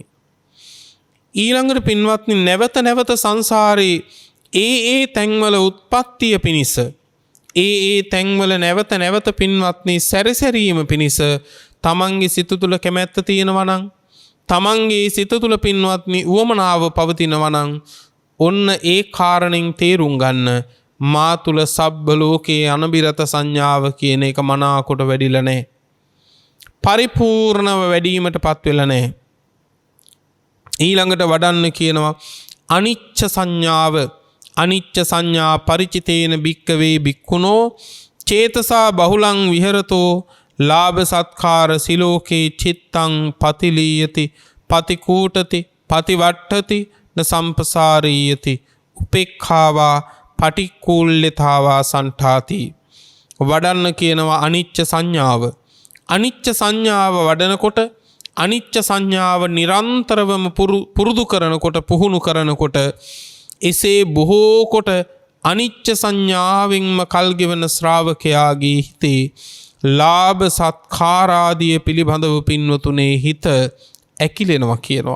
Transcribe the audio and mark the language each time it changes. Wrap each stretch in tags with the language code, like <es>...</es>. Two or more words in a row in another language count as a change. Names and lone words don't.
<si>ඊළඟට පින්වත්නි නැවත නැවත සංසාරේ ඒ තැන්වල උත්පත්තිය පිණිස ඒ තැන්වල නැවත නැවත පින්වත්නි සැරිසැරීම පිණිස තමන්ගේ සිත තුළ කැමැත්ත තියෙනවා නම් තමන්ගේ සිත තුළ පින්වත්නි උවමනාව පවතිනවා නම් ඔන්න ඒ කාරණෙන් තේරුම් ගන්න මා තුළ සබ්බ ලෝකේ අනබිරත සංඥාව කියන එක මනාකොට වැඩිලා නැහැ. පරිපූර්ණව වැඩිවීමටපත් වෙලා නැහැ. ඊළඟට වඩන්න කියනවා අනිච්ච සංඥාව.</si> <pi>අනිච්ච සංඥා පරිචිතේන භික්කවේ භික්ඛුනෝ චේතසා බහුලං විහෙරතෝ ලාභ සත්කාර සිලෝකේ චිත්තං පතිලීයති පතිකූටති පතිවට්ඨති න සම්පසාරීයති උපේක්ඛාවා පටික්කුල්‍යතාවා සන්ඨාති.</pi> <si>වඩන්න කියනවා අනිච්ච සංඥාව. අනිච්ච සංඥාව වඩනකොට අනිච්ච සංඥාව නිරන්තරවම පුරුදු කරනකොට පුහුණු කරනකොට එසේ බොහෝ කොට අනිච්ච සංඥාවෙන්ම කල්ගෙවන ශ්‍රාවකයාගේ හිතේ ලාභ සත්කාරාදිය පිළිබඳව පින්වතුනේ හිත ඇකිලෙනවා කියනවා.</si>